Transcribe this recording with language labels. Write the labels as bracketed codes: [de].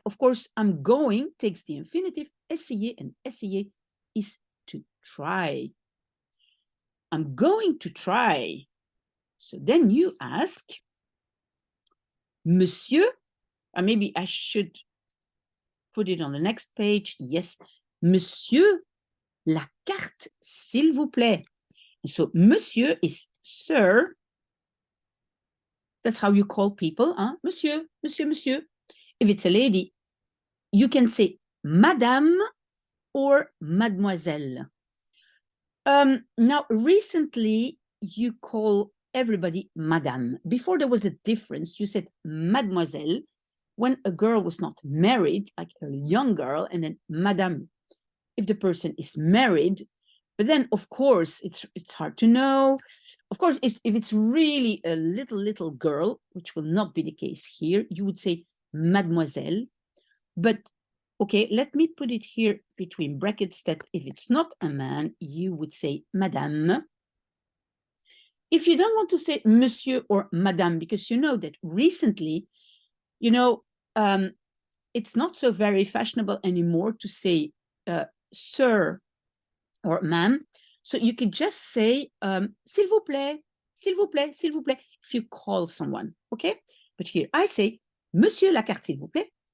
[en] Of course, I'm going takes the infinitive, essayer, and essayer is to try. I'm going to try. So then you ask, Monsieur, maybe I should put it on the next page. [fr] Yes, Monsieur, la carte, s'il vous plaît. [en] So Monsieur is sir. That's how you call people, huh? Monsieur, Monsieur, Monsieur. If it's a lady, you can say Madame or Mademoiselle. Now, recently, you call everybody Madame. Before there was a difference. You said Mademoiselle when a girl was not married, like a young girl, and then Madame if the person is married. But then, of course, it's hard to know. Of course, if it's really a little girl, which will not be the case here, you would say Mademoiselle. But okay, let me put it here between brackets that if it's not a man, you would say Madame. If you don't want to say Monsieur or Madame, because you know that recently, it's not so very fashionable anymore to say Sir or Ma'am. So you could just say [fr] S'il vous plaît, s'il vous plaît, s'il vous plaît, [en] if you call someone, okay? But here I say [fr] Monsieur, la carte, s'il vous plaît.